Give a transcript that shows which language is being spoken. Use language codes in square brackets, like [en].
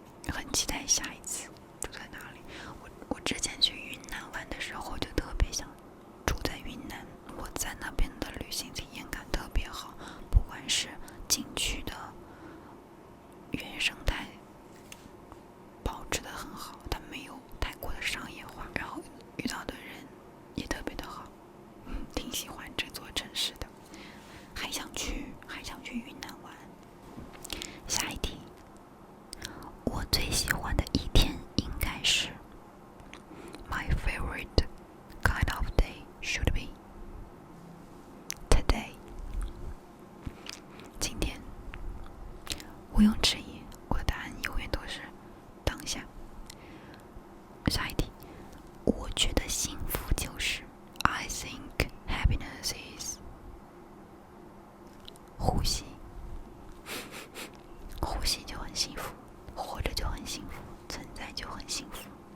[zh] 很期待下一次住在哪里。我之前去云南玩的时候就特别想住在云南，我在那边的旅行体验感特别好，不管是景区的原生态保持得很好，它没有太过的商业化，然后遇到的人也特别的好，挺喜欢这座城市的，还想去云南玩。下一题，我最喜欢的一天应该是 [en] My favorite kind of day should be today。 [zh] 今天，毋庸置疑，我的答案永远都是当下。下一题，我觉得幸福就是 [en] I think happiness is [zh] 呼吸，呼吸就很幸福，活着就很幸福，存在就很幸福。